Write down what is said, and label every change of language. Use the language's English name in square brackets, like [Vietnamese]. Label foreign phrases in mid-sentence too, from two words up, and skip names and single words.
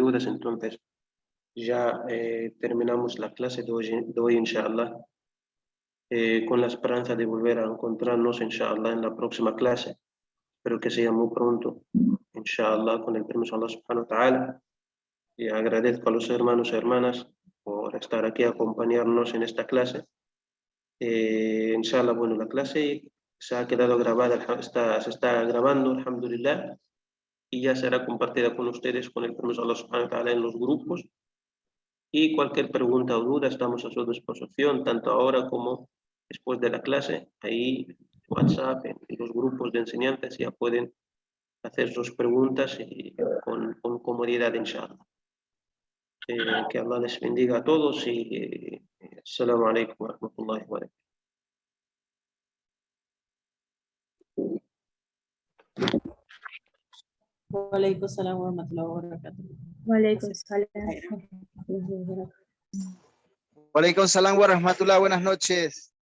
[Spanish] dudas, entonces ya terminamos la clase de hoy, [Arabic] إن شاء الله, [Spanish] con la esperanza de volver a encontrarnos, [Arabic] إن شاء الله, [Spanish] en la próxima clase. Espero que sea muy pronto, [Arabic] إن شاء الله, [Spanish] con el permiso de Allah [Arabic] سبحانه وتعالى. [Spanish] Y agradezco a los hermanos y hermanas por estar aquí a acompañarnos en esta clase. [Arabic] إن شاء الله, [Spanish] bueno, la clase se ha quedado grabada, se está grabando, [Arabic] الحمد لله, [Spanish] y ya será compartida con ustedes con el permiso de Allah [Arabic] سبحانه وتعالى [Spanish] en los grupos. Y cualquier pregunta o duda estamos a su disposición, tanto ahora como después de la clase. Ahí WhatsApp, en los grupos de enseñanzas ya pueden hacer sus preguntas y con comodidad, [Arabic] إن شاء الله. [Spanish] Que Allah les bendiga a todos y [Arabic] السلام عليكم ورحمة الله وبركاته. وعليكم السلام ورحمة الله وبركاته. وعليكم السلام. وعليكم السلام ورحمة الله, [Spanish] buenas noches.